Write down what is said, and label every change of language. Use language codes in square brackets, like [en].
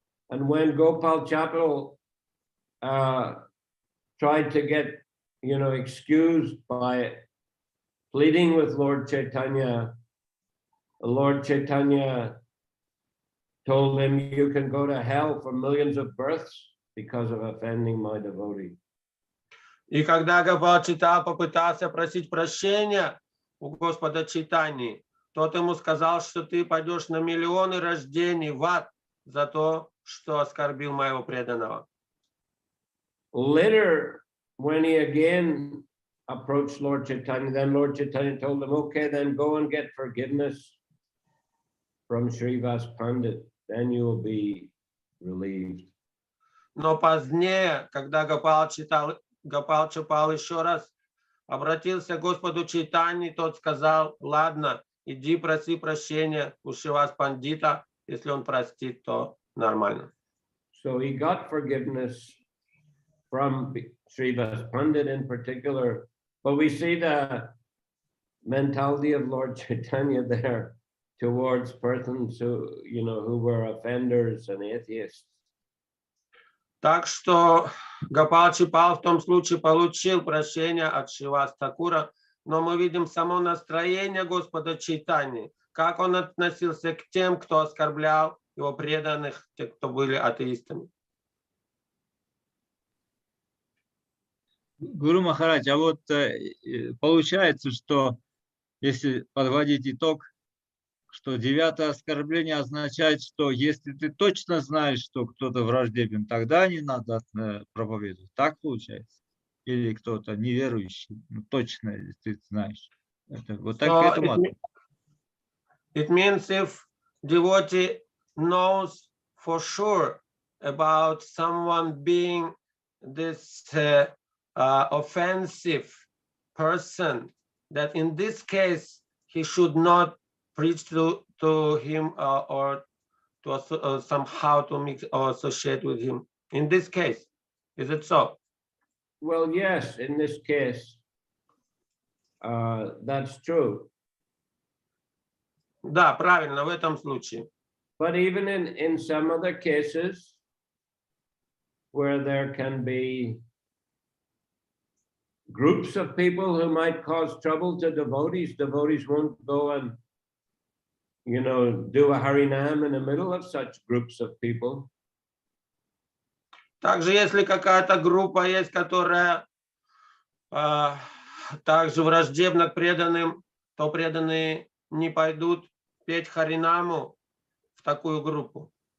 [en] And when Gopal Chapal tried to get, excused by pleading with Lord Chaitanya told him, you can go to hell for millions of births because of offending my devotee. [ru] И когда Гопал Чайтанья попытался просить прощения у Господа Чайтаньи, тот ему сказал, что ты пойдешь на миллионы рождений в ад за то, что оскорбил моего преданного. [en] Later, when he again approached Lord Chaitanya, then Lord Chaitanya told him, okay, then go and get forgiveness from Srivas Pandit, then you will be relieved. [ru] Но позднее, когда Гопал Чапал еще раз обратился к Господу Чайтаньи, тот сказал, ладно, иди проси прощения у Шривас Пандита, если он простит, то нормально. [en] So he got forgiveness from Srivas Pandit in particular, but we see the mentality of Lord Chaitanya there towards persons who were offenders and atheists. [ru] Так что Гопал Чапал в том случае получил прощение от Шривас Такура, но мы видим само настроение Господа Чайтаньи, как он относился к тем, кто оскорблял его преданных, те, кто были атеистами. Гуру Махарадж, а вот получается, что если подводить итог, что 9-е оскорбление означает, что если ты точно знаешь, что кто-то враждебен, тогда не надо проповедовать. Так получается? Или кто-то неверующий, точно, если ты знаешь. Вот так к этому. [en] It means if devotee knows for sure about someone being this offensive person, that in this case he should not preach to him or to somehow to mix or associate with him. In this case, is it so? Well, yes, in this case, that's true. [ru] Да, правильно, в этом случае. [en] But even in some other cases where there can be groups of people who might cause trouble to devotees won't go and do a Harinam in the middle of such groups of people. [ru] Также, если какая-то группа есть, которая также враждебна к преданным, то преданные не пойдут петь Харинаму в такую группу.